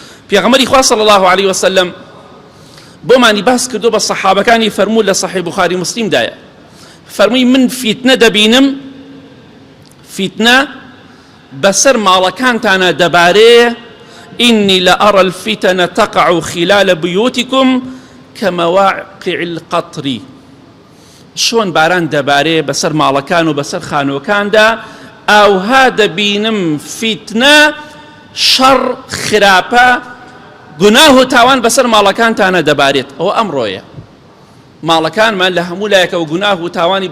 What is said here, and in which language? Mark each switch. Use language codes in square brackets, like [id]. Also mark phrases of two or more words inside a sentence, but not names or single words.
[ckb] پێغەمبەری خوا [ar] صلی الله عليه وسلم [ckb] بۆمانی باس کردو بە سەحابەکانی فەرموو لە صحیح بوخاری مسلمدایە فەرمووی من فیتنە دەبینم فیتنە بەسەر ماڵەکانتانە دەبارێ [ar] إني لأرى الفتن تقع خلال بيوتكم كمواقع القطر [ckb] شون باران دەبارێ بەسەر ماڵەکان و بەسەر خانووەکاندا ئەوها دەبینم فیتنە شەڕ خراپە گوناه و تاوان بەسەر ماڵەکانتانە دەبارێت ئەوە ئەمڕۆیە ماڵەکانمان لە هەموو لایەکەوە گوناه و تاوانی